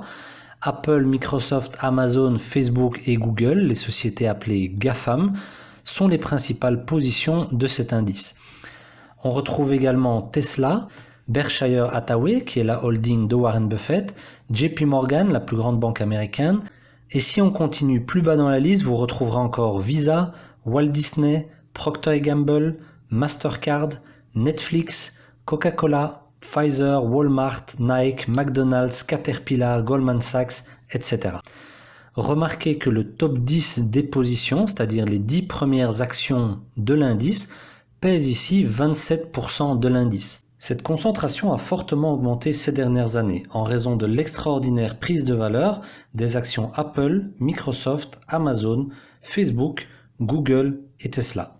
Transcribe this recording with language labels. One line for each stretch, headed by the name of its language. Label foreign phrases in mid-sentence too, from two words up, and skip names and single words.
French: Apple, Microsoft, Amazon, Facebook et Google, les sociétés appelées GAFAM, sont les principales positions de cet indice. On retrouve également Tesla, Berkshire Hathaway, qui est la holding de Warren Buffett, JP Morgan, la plus grande banque américaine. Et si on continue plus bas dans la liste, vous retrouverez encore Visa, Walt Disney, Procter & Gamble, Mastercard, Netflix, Coca-Cola, Pfizer, Walmart, Nike, McDonald's, Caterpillar, Goldman Sachs, etc. Remarquez que le top 10 des positions, c'est-à-dire les 10 premières actions de l'indice, pèse ici 27% de l'indice. Cette concentration a fortement augmenté ces dernières années en raison de l'extraordinaire prise de valeur des actions Apple, Microsoft, Amazon, Facebook, Google et Tesla.